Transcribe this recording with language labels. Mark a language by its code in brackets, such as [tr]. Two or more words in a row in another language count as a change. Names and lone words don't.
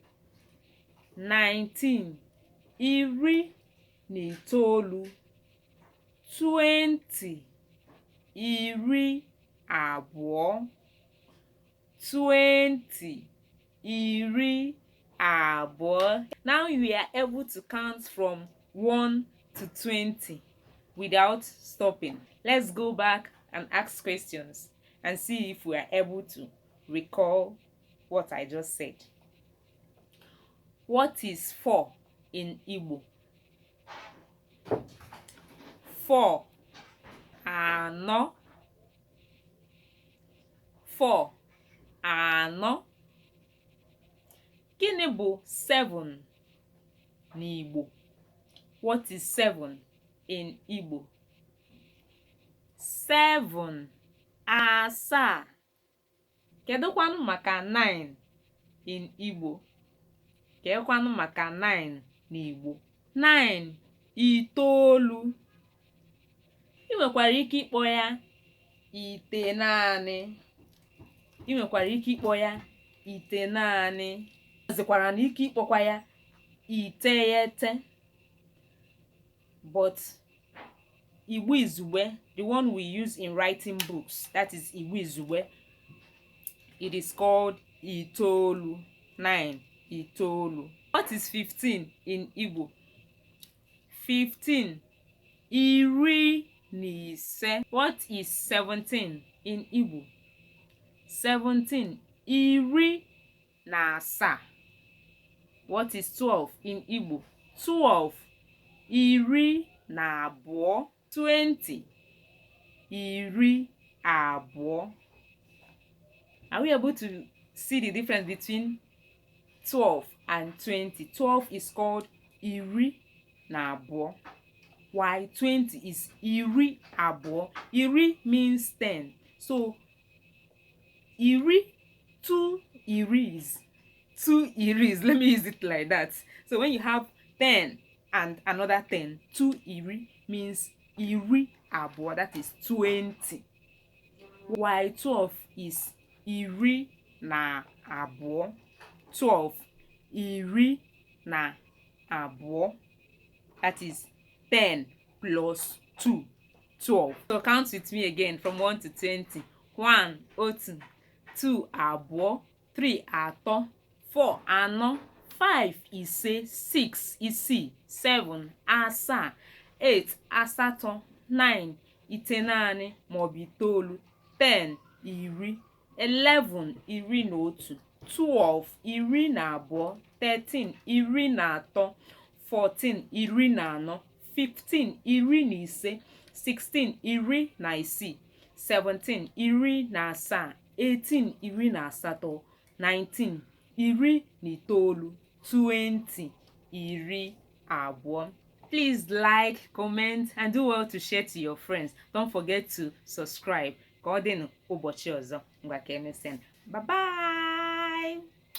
[en] 19. [ig] Iri na itoolu. 20. Iri abụọ. 20. Iri abụọ. [en] Now you are able to count from 1 to 20 without stopping. Let's go back and ask questions and see if we are able to recall what I just said. What is 4 in Igbo? [ig] 4. Anọ. 4. Anọ. Gịnị bụ 7 n'Igbo? [en] What is 7 in Igbo? [ig] 7. Asaa. Kedụkwanụ maka 9 in Igbo? Kedụkwanụ maka 9 n'Igbo? 9. Itoolu. ị nwekwara ike ịkpọ ya itenaanị. ị nwekwara ike ịkpọ ya itenaanị. Ọzikwara na ike ịkpọkwa ya iteghete. But Igbo izugbe, [en] the one we use in writing books, that is [ig] Igbo izugbe, [en] it is called itoolu. [ig] 9, itoolu. [en] What is 15 in Igbo? [ig] 15, iri na ise. [en] What is 17 in Igbo? 17, [ig] iri na asaa. [en] What is 12 in Igbo? 12, [ig] iri na abụọ. 20, iri abụọ. [en] Are we able to see the difference between 12 and 20? 12 is called [ig] iri na abụọ, [en] while 20 is [ig] iri abụọ. [en] Iri means 10. So iri, two iris. Two iris. Let me use it like that. So when you have 10 and another 10, two iri means [ig] iri abụọ, [en] that is 20. While 12 is [ig] iri na abụọ. 12, iri na abụọ, [en] that is 10 plus 2, 12. So count with me again from 1 to 20. 1, [ig] otu. 2, abụọ. 3, atọ. 4, anọ. 5, ise. 6, isii. 7, asaa. 8, asatọ. 9, itenaanị maọbụ itoolu. 10, iri. 11, iri na otu. 12, iri na abụọ. 13, iri na atọ. 14, iri na anọ. 15, iri na ise. 16, iri na isii. 17, iri na asaa. 18, iri na asatọ. 19, iri na itoolu. 20, iri abụọ. [en] Please like, comment, and do well to share to your friends. Don't forget to subscribe. [ig] Ka ọ dịnụ ụbọchị ọzọ. Ngwa ka emesịa. [en] Bye bye.